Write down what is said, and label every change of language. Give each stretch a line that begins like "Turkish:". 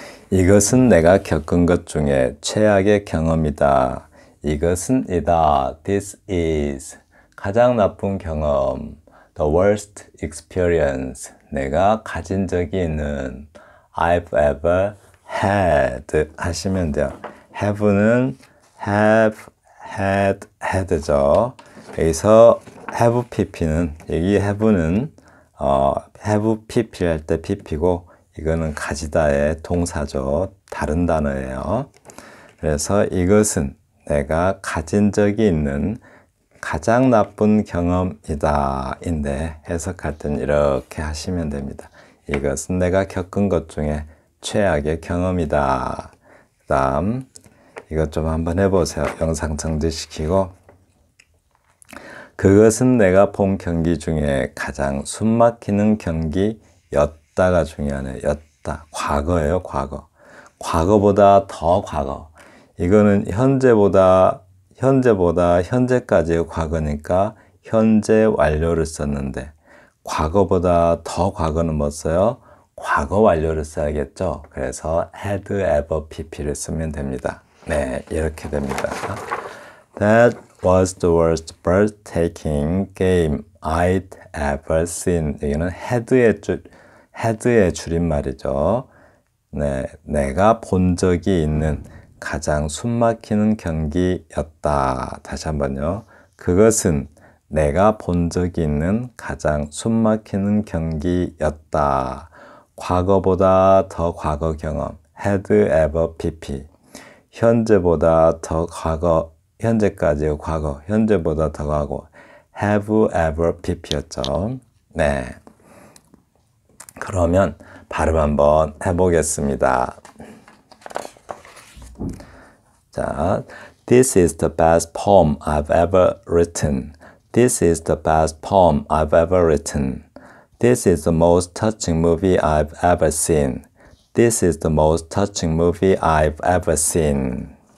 Korean: 이것은 내가 겪은 것 중에 최악의 경험이다. 이것은 이다.
English: This is,
Korean: 가장 나쁜 경험,
English: the worst experience,
Korean: 내가 가진 적이 있는,
English: I've ever had
Korean: 하시면 돼요. have는 have, had, had죠. 여기서 have pp는, 여기 have는 have pp 할 때 pp고 이거는 가지다의 동사죠. 다른 단어예요. 그래서 이것은 내가 가진 적이 있는 가장 나쁜 경험이다 인데 해석할 때는 이렇게 하시면 됩니다. 이것은 내가 겪은 것 중에 최악의 경험이다. 그 다음 이것 좀 한번 해보세요. 영상 정지시키고 그것은 내가 본 경기 중에 가장 숨막히는 경기였다가 중요하네요. 였다. 과거예요. 과거. 과거보다 더 과거. 이거는 현재보다 현재까지의 과거니까 현재 완료를 썼는데 과거보다 더 과거는 뭐 써요? 과거 완료를 써야겠죠. 그래서 had ever pp를 쓰면 됩니다. 네, 이렇게 됩니다.
English: That was the worst birth-taking game I'd ever seen.
Korean: 여기는 had의 줄임말이죠. 네, 내가 본 적이 있는 가장 숨막히는 경기였다. 다시 한번요. 그것은 내가 본 적이 있는 가장 숨막히는 경기였다. 과거보다 더 과거 경험. had ever pp. 현재보다 더 과거, 현재까지의 과거, 현재보다 더 과거. have ever pp였죠. 네. 그러면 발음 한번 해보겠습니다.
English: 자, This is the best poem I've ever written. This is the best poem I've ever written. This is the most touching movie I've ever seen. This is the most touching movie I've ever seen.